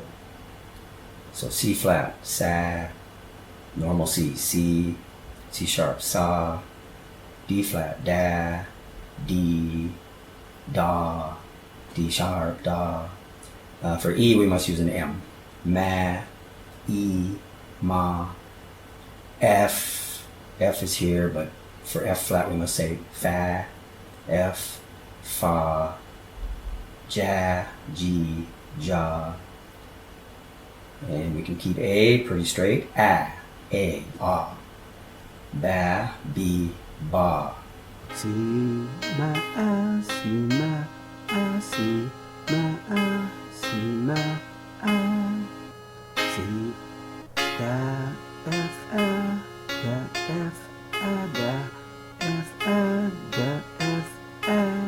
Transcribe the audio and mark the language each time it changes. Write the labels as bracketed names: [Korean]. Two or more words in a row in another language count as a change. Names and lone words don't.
[English] So C flat, sa, normal C, C, C sharp, sa, D flat, da, D, da, D sharp, da. For E, we must use an M. Ma, E, ma. F is here, but for F flat, we must say fa, F, fa, ja, G, ja. And we can keep A pretty straight. A, ba, B, ba. Si, ma, a, si, ma, a, si, ma, a, si, ma, a. Si, da, F, a, da, F, a, da, F, a, da, F, a.